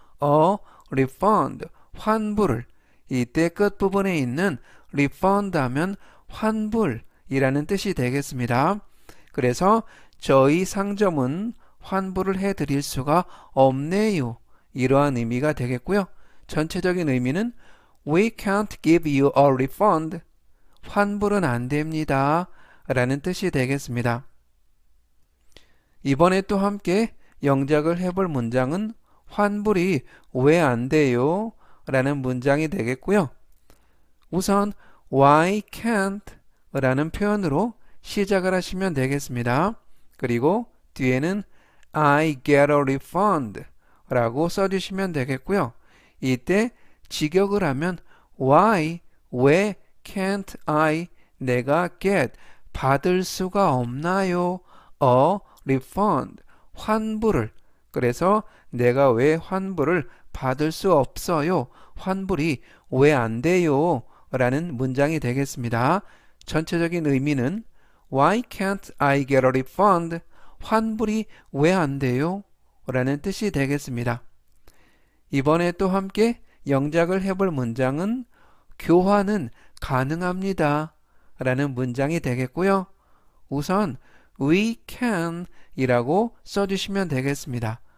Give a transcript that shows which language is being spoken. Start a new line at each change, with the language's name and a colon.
English: a refund
Korean: 환불을 이때 끝부분에 있는 refund 하면 환불이라는 뜻이 되겠습니다. 그래서 저희 상점은 환불을 해드릴 수가 없네요. 이러한 의미가 되겠고요. 전체적인 의미는
English: We can't give you a refund.
Korean: 환불은 안 됩니다. 라는 뜻이 되겠습니다. 이번에 또 함께 영작을 해볼 문장은 환불이 왜 안 돼요? 라는 문장이 되겠고요. 우선
English: Why can't?
Korean: 라는 표현으로 시작을 하시면 되겠습니다. 그리고 뒤에는
English: I get a refund
Korean: 라고 써주시면 되겠고요. 이때 직역을 하면 Why? 왜
English: can't I?
Korean: 내가 get 받을 수가 없나요?
English: a refund
Korean: 환불을 그래서 내가 왜 환불을 받을 수 없어요? 환불이 왜 안 돼요? 라는 문장이 되겠습니다. 전체적인 의미는
English: Why can't I get a refund?
Korean: 환불이 왜 안 돼요? 라는 뜻이 되겠습니다. 이번에 또 함께 영작을 해볼 문장은 교환은 가능합니다. 라는 문장이 되겠고요. 우선
English: we can
Korean: 이라고 써주시면 되겠습니다.